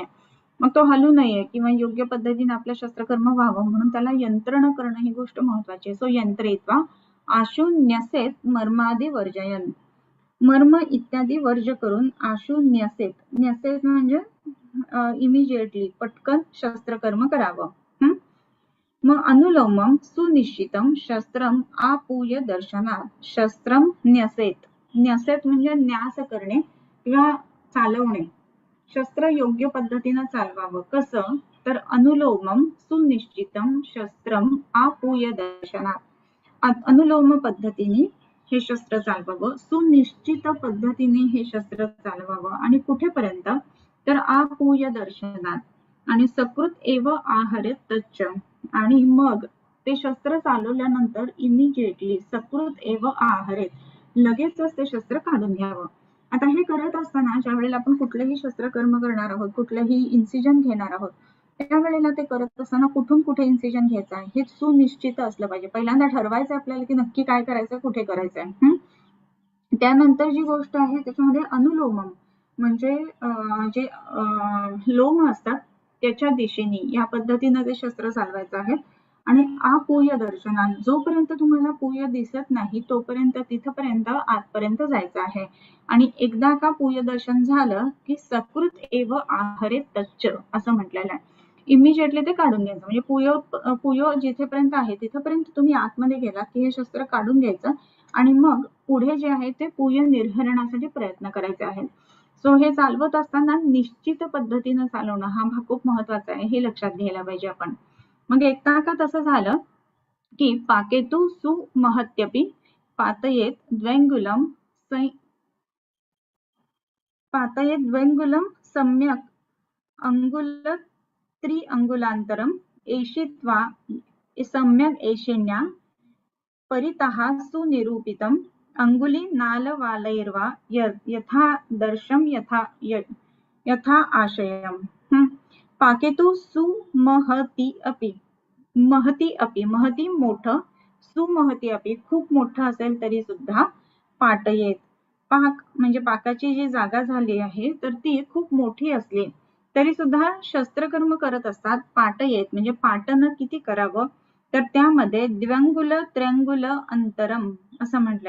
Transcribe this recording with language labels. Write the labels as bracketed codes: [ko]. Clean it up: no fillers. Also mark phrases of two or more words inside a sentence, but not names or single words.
[mr] मग तो हलू नये किंवा योग्य पद्धतीने आपलं शस्त्रकर्म व्हावं म्हणून त्याला यंत्रणा करणं ही गोष्ट महत्वाची आहे. सो [sa] यंत्रयित्वा आशु न्यसेत मर्मादि वर्जयन, [mr] मर्म इत्यादी वर्ज करून [sa] आशु न्यसेत, [mr] न्यसेत म्हणजे इमिजिएटली पटकन शस्त्रकर्म करावं. मग [sa] अनुलोमम सुनिश्चितम शस्त्रम आपूय दर्शनात, शस्त्रम न्यसेत, [mr] न्यसेत म्हणजे न्यास करणे किंवा चालवणे, शस्त्र योग्य पद्धतीनं चालवावं. कसं तर [sa] अनुलोमम सुनिश्चितम शस्त्रम आपूय दर्शनात, [mr] अनुलोम पद्धतीने हे शस्त्र चालवावं, सुनिश्चित पद्धतीने हे शस्त्र चालवावं. आणि कुठेपर्यंत तर [sa] आपूय दर्शनात, आणि सकृत एव आहरेत तच्च, [mr] आणि मग ते शस्त्र चालवल्यानंतर इमिजिएटली [sa] सकृत एव आहरेत, [mr] लगेचच ते शस्त्र काढून घ्यावं. आता हे करत असताना ज्या वेळेला आपण कुठलेही शस्त्रकर्म करणार आहोत, कुठलेही इन्सिजन घेणार आहोत, त्यावेळेला ते करत असताना कुठून कुठे इन्सिजन घ्यायचं आहे हे सुनिश्चित असलं पाहिजे. पहिल्यांदा ठरवायचं आपल्याला की नक्की काय करायचं, कुठे करायचंय. त्यानंतर जी गोष्ट आहे त्याच्यामध्ये अनुलोमम म्हणजे जे लोम असतात त्याच्या दिशेने या पद्धतीनं ते शस्त्र चालवायचं आहे. आणि [sa] आपूय दर्शनात, [mr] जोपर्यंत तुम्हाला पूय दिसत नाही तोपर्यंत तिथपर्यंत आतपर्यंत जायचं आहे. आणि एकदा का पूय दर्शन झालं की [sa] सकृत एव आहरे तच्च [mr] असं म्हटलेलं आहे. इमिजिएटली ते काढून घ्यायचं, म्हणजे पुयो जिथेपर्यंत आहे तिथपर्यंत तुम्ही आतमध्ये गेला की हे शस्त्र काढून घ्यायचं. आणि मग पुढे जे आहे ते पूय निर्हरणासाठी प्रयत्न करायचे आहेत. सो हे चालवत असताना निश्चित पद्धतीनं चालवणं हा भाग खूप महत्वाचा आहे, हे लक्षात घ्यायला पाहिजे आपण. मग एकदा का तसं झालं की [sa] पाकेतु सुमहत्यपि पातयेत द्वैंगुलम सम्यक अंगुल त्रिअंगुलांतरम एषित्वा सम्यक एषिण्या परितः सुनिरूपितम अंगुली नालवालैर्वा यथा दर्शम यथा आशयम. पाकेतु सुमहती अपि, महती अपि, [mr] महती मोठं, [sa] सुमहती अपि [mr] खूप मोठं असेल तरी सुद्धा, पाटयेत पाक म्हणजे पाकाची जी जागा झाली आहे तर ती खूप मोठी असली तरी सुद्धा शस्त्रकर्म करत असतात. पाटयेत म्हणजे पाटनं किती करावं तर त्यामध्ये [sa] द्व्यंगुल त्र्यंगुल अंतरम [mr] असं म्हटलंय.